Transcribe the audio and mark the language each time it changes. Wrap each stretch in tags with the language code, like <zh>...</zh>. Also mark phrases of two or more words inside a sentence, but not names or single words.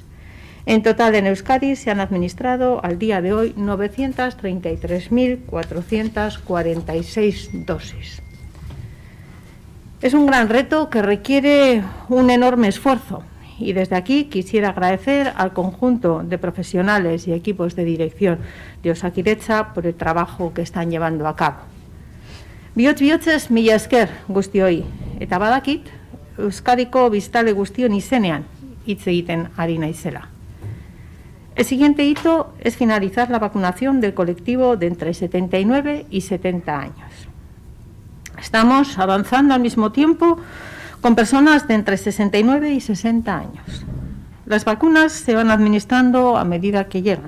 <es>En total en Euskadi se han administrado al día de hoy 933.446 dosis. Es un gran reto que requiere un enorme esfuerzo y desde aquí quisiera agradecer al conjunto de profesionales y equipos de dirección de Osakidetza por el trabajo que están llevando a cabo.</es> <eu>Bihotz-bihotzez mila esker guztioi eta badakit Euskadiko biztale guztion izenean hitz egiten ari naizela.</eu> <es>El siguiente hito es finalizar la vacunación del colectivo de entre 79 y 70 años. Estamos avanzando al mismo tiempo con personas de entre 69 y 60 años. Las vacunas se van administrando a medida que llegan.</es>